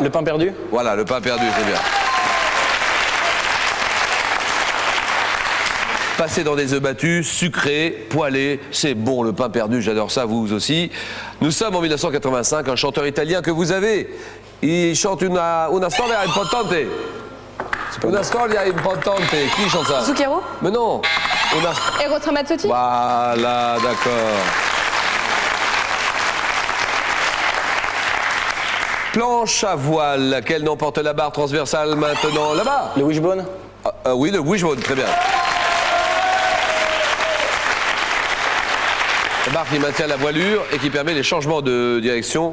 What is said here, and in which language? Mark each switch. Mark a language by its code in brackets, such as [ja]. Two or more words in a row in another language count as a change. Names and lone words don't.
[fr] Le pain perdu? Voilà, le pain perdu, c'est bien. Passer dans des œufs battus, sucrés, poêlés, c'est bon le pain perdu, j'adore ça, vous aussi. Nous sommes en 1985, un chanteur italien que vous avez. Il chante [it] una storia importante. Una storia importante. [fr] Qui chante ça? Zucchero? Mais non. Eros Ramazzotti? Voilà, d'accord. Planche à voile, laquelle n'emporte la barre transversale maintenant là-bas? Le wishbone? Oui, le wishbone, très bien. La barre qui maintient la voilure et qui permet les changements de direction.